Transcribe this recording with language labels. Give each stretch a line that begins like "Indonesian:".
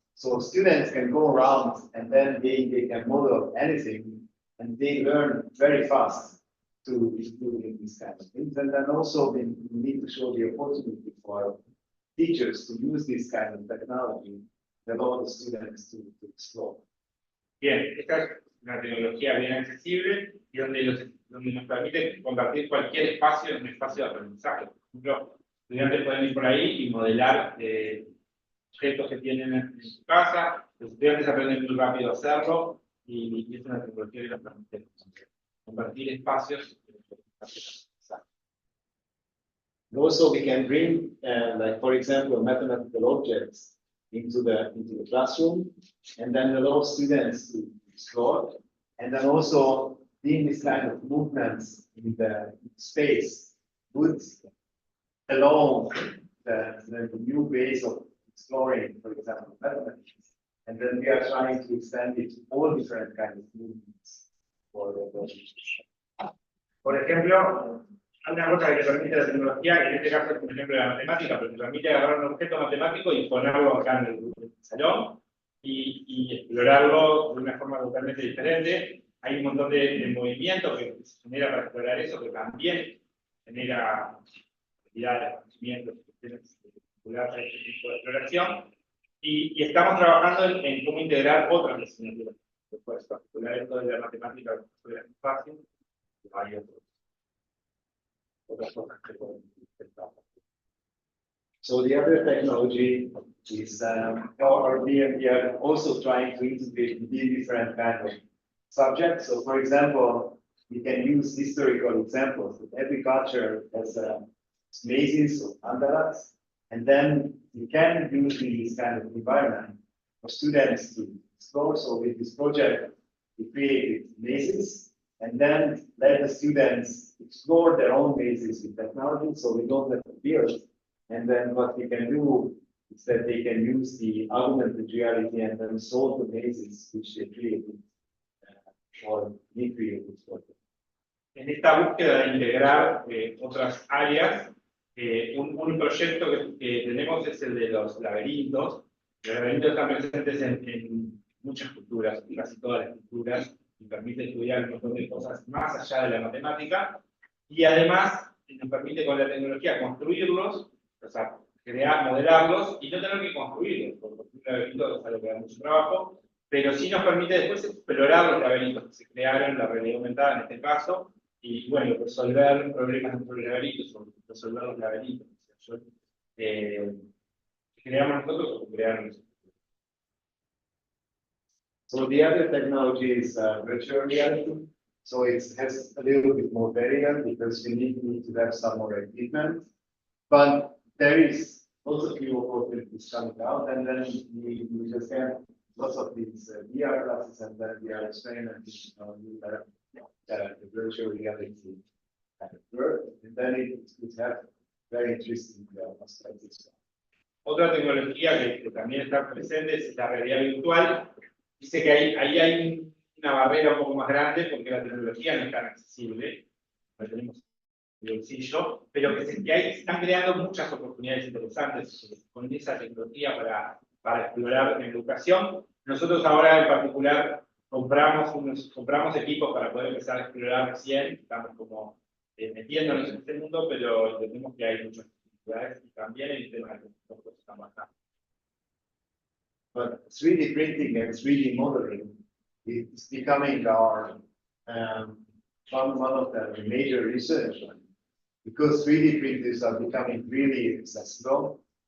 English: So students can go around and then they can model anything, and they learn very fast to do these kind of things. And then also we need to show the opportunity for teachers to use this kind of technology that allow the students to explore.
Spanish: Bien, esta es una tecnología bien accesible y donde nos permite convertir cualquier espacio en un espacio de aprendizaje. Por ejemplo, estudiantes pueden ir por ahí y modelar objetos que tienen en su casa. Los estudiantes aprenden muy rápido a hacerlo y es una tecnología que nos permite convertir espacios en espacios de aprendizaje.
English: Also, we can bring, like for example, mathematical objects into the classroom, and then allow students to explore, and then also doing this kind of movements in the space would allow the new ways of exploring, for example, mathematics. And then we are trying to extend it to all different kinds of movements for the
Spanish: Por ejemplo, hay una cosa que te permite la tecnología, que en este caso es por ejemplo la matemática, pero te permite agarrar un objeto matemático y ponerlo acá en el salón y explorarlo de una forma totalmente diferente. hay un montón de movimiento que se genera para explorar eso, que también genera habilidades, conocimientos, vinculadas a este tipo de exploración. Y estamos trabajando en cómo integrar otras asignaturas, después, particular esto de la matemática, que es fácil, y hay otras cosas que podemos intentar.
English: So the other technology is, or we are also trying to integrate different kind of subjects. So for example, we can use historical examples. Every culture has mazes or mandalas, and then we can use this kind of environment for students to explore. So with this project, we created mazes, and then let the students explore their own mazes with technology. So we don't have to build. And then what we can do is that they can use the augmented reality and then solve the mazes which they created or recreated.
Spanish: En esta búsqueda de integrar otras áreas, un proyecto que tenemos es el de los laberintos. Los laberintos están presentes en muchas culturas, casi todas las culturas, y permite estudiar un montón de cosas más allá de la matemática, y además nos permite con la tecnología construirlos, o sea, crear, modelarlos, y no tener que construirlos, porque un laberinto es algo que da mucho trabajo, pero sí nos permite después explorar los laberintos que se crearon, la realidad aumentada en este caso, y bueno, resolver problemas dentro de los laberintos, o resolver los laberintos. O sea, creamos nosotros o crearon nosotros.
English: So the other technology is virtual reality. So it has a little bit more barrier because we need to have some more equipment. But there is also few opportunities coming out, and then we just have lots of these VR classes, and then we are experimenting with the virtual reality kind of work, and then it could have very interesting aspects as well.
Spanish: Otra tecnología que también está presente es la realidad virtual. Dice que ahí hay una barrera un poco más grande porque la tecnología no es tan accesible, no tenemos el bolsillo, pero que se están creando muchas oportunidades interesantes con esa tecnología para explorar en educación. Nosotros ahora en particular compramos equipos para poder empezar a explorar recién, estamos como metiéndonos en este mundo, pero entendemos que hay muchas oportunidades y también el tema de los costos están bastante.
English: But 3D printing and 3D modeling is becoming our one of the major research, because 3D printers are becoming really accessible.